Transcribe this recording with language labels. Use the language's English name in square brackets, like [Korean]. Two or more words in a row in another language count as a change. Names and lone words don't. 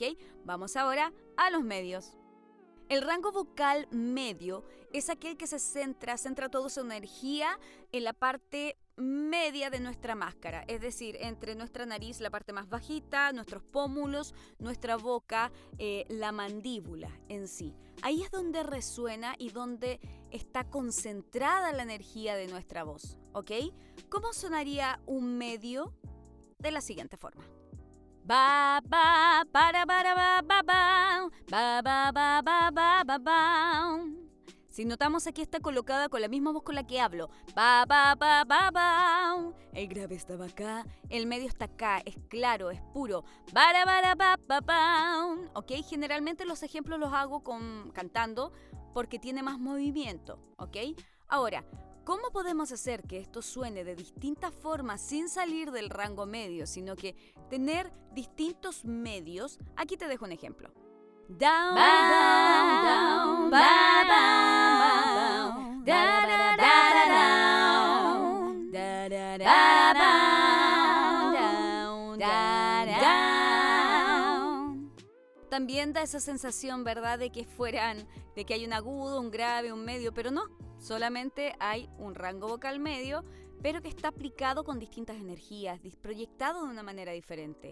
[Spanish] Vamos ahora a los medios. El rango vocal medio es aquel que centra toda su energía en la parte media de nuestra máscara, es decir, entre nuestra nariz, la parte más bajita, nuestros pómulos, nuestra boca, la mandíbula en sí. Ahí es donde resuena y donde está concentrada la energía de nuestra voz, ¿ok? ¿Cómo sonaría un medio? De la siguiente forma. Ba ba para ba ba ba ba ba ba ba ba ba ba. Si notamos, aquí está colocada con la misma voz con la que hablo. Ba ba ba ba ba. El grave estaba acá, el medio está acá, es claro, es puro. Bara bara ba ba ba. ¿Ok? Generalmente los ejemplos los hago cantando porque tiene más movimiento, ¿ok? Ahora, ¿cómo podemos hacer que esto suene de distintas formas sin salir del rango medio, sino que tener distintos medios? Aquí te dejo un ejemplo. Down, down, down, ba, ba, ba, da, da, da, da, down, da, da, da, down, down. También da esa sensación, ¿verdad?, de que hay un agudo, un grave, un medio, pero no. Solamente hay un rango vocal medio, pero que está aplicado con distintas energías, proyectado de una manera diferente.